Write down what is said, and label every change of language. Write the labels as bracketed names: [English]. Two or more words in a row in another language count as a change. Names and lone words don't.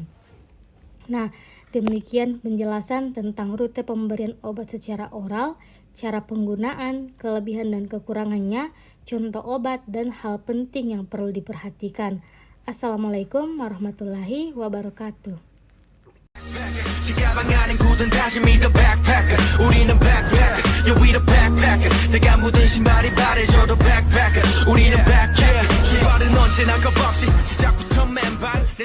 [Indonesian] Nah, demikian penjelasan tentang rute pemberian obat secara oral, cara penggunaan, kelebihan dan kekurangannya, contoh obat, dan hal penting yang perlu diperhatikan. [Arabic] السلام عليكم ورحمة الله وبركاته. [Korean] 가방 안엔 굳은 다짐이 [English] the backpacker [Korean] 우리는 [English] backpackers yeah we the backpacker [Korean] 내가 묻은 신발이 바래져도 backpacker 우리는 backpackers 출발은 언제나 겁없이 시작부터 맨발